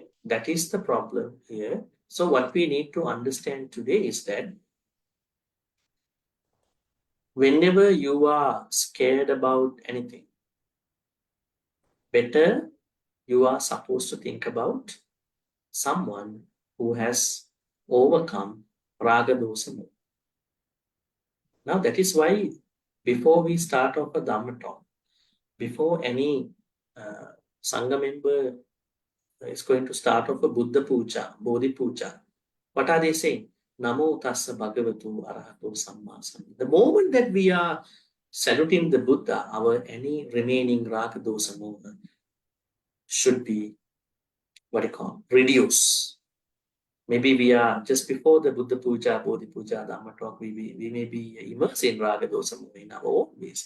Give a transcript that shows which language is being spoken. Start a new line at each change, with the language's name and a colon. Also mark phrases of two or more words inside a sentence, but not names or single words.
English: That is the problem here. So what we need to understand today is that whenever you are scared about anything, better you are supposed to think about someone who has overcome
Pali: raga, dosa, moha.
English: Now that is why before we start off a Dhamma talk, before any Sangha member is going to start off a Buddha Puja, Bodhi Puja, what are they saying?
Pali: Namo tassa bhagavatu arahato samma sambuddhassa.
English: The moment that we are saluting the Buddha, our any remaining
Pali: raga, dosa, moha
English: should be, what do you call, reduce. Maybe we are just before the Buddha Puja, Bodhi Puja, Dhamma talk, we may be immersed in
Pali: raga, dosa, moha
English: in our own ways.